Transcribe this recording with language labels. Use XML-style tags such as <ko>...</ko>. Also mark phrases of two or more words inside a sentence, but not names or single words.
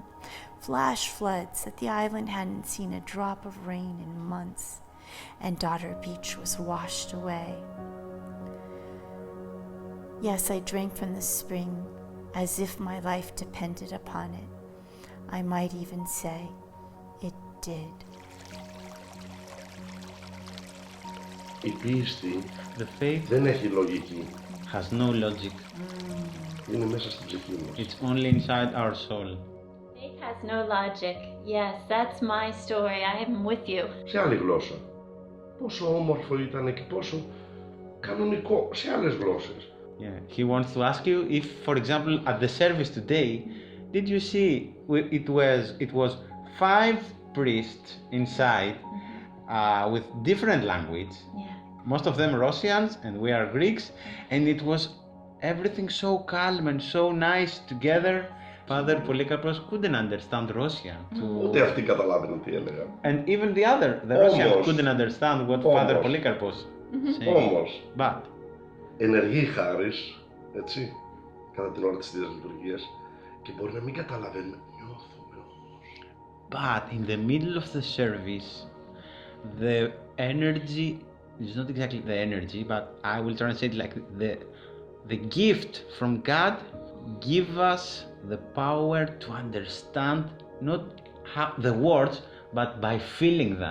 <en>Flash floods that the island hadn't seen a drop of rain in months, and Daughter Beach was washed away. Yes, I drank from the spring as if my life depended upon it. I might even say it did.</en> <el>Η πίστη</el> <en>The faith</en> <el>δεν έχει λογική.</el> <en>has no logic.</en> <el>Είναι μέσα στην ψυχή μας.</el> <en>It's only inside our soul. Faith has no logic. Yes, that's my story. I am with you.</en> <el>Σε άλλη γλώσσα. Πόσο όμορφο ήταν και πόσο κανονικό σε άλλες γλώσσες.</el> <en>Yeah, he wants to ask you if, for example, at the service today, did you see it was 5 priests inside with different language, Yeah. most of them Russians and we are Greeks, and it was everything so calm and so nice together. Father Polycarpos couldn't understand Russian.</en> <el>Ούτε αυτοί καταλάβαιναν τι έλεγαν.</el> <en>And even the Russians couldn't understand what Father Polycarpos said.</en> <el>Όμως,</el> <en>But</en> <el>ενεργεί χάρις, έτσι, κατά την ώρα της Θείας Λειτουργίας και μπορεί να μην καταλαβαίνουμε, νιώθουμε όμως.</el> <en>But in the middle of the service, the energy is not exactly the energy, but I will translate like the gift from God give us the power to understand not the words, but by feeling that.</en>